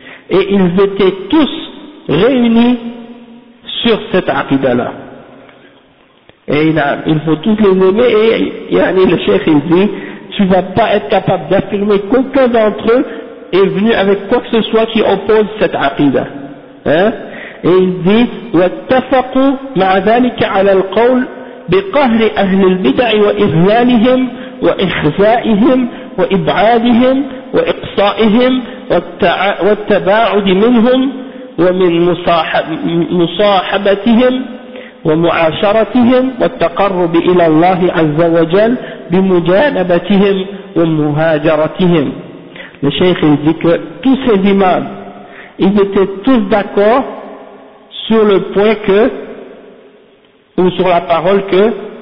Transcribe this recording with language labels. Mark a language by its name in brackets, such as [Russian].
[French] Et ils étaient tous réunis sur cette aqidah-là. Et il faut tous les aimer, et Yanni le Cheikh il dit, tu ne vas pas être capable d'affirmer qu'aucun d'entre eux est venu avec quoi que ce soit qui oppose cette aqidah. Et il dit, [Arabic] وَاتَّفَقُوا مَعَ ذَلِكَ عَلَى الْقَوْلِ بِقَهْرِ أَهْلِ الْبِدَعِ وَإِذْلَالِهِمْ وَإِخْزَائِهِمْ وإبعادهم وإقصائهم والتباعد منهم ومن مصاحبتهم ومعاشرتهم والتقرب إلى الله عز وجل بمجانبتهم ومهاجرتهم. الشيخ الذكر [French] tous ces imams, ils étaient tous d'accord sur le point que, ou sur la parole que,